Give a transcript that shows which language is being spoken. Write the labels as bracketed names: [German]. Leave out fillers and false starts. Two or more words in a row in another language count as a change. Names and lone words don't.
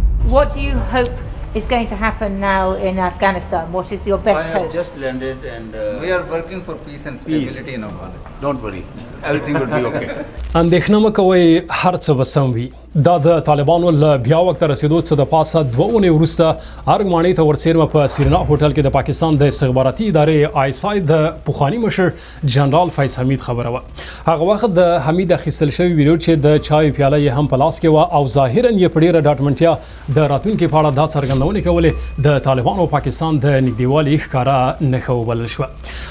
[English] What do you hope is going to happen now in Afghanistan? What is your best I have hope? just landed and We are working for peace and stability in Afghanistan. Don't worry, everything will be okay. [Pashto] اندېښنه مه کوئ، هر څه به سم وي. دا د طالبانو له بیا وخت رسیدو څخه د پاسه 2 اونۍ وروسته ارګ ماڼۍ ته ورڅېرمه په سیرینا هوټل کې د پاکستان د استخباراتي ادارې ISI د پخواني مشر جنرال فیض حمید خبره وه. هغه وخت د حمید اخیستل شوی ویډیو چې د چای پیاله یې هم په لاس کې وه او ظاهراً یې په ډېره ډاډمنتیا د راتلونکي په اړه دا څرګندونې کولې د طالبانو او پاکستان د نږدېوالي ښکاره نښه وبلل شوه.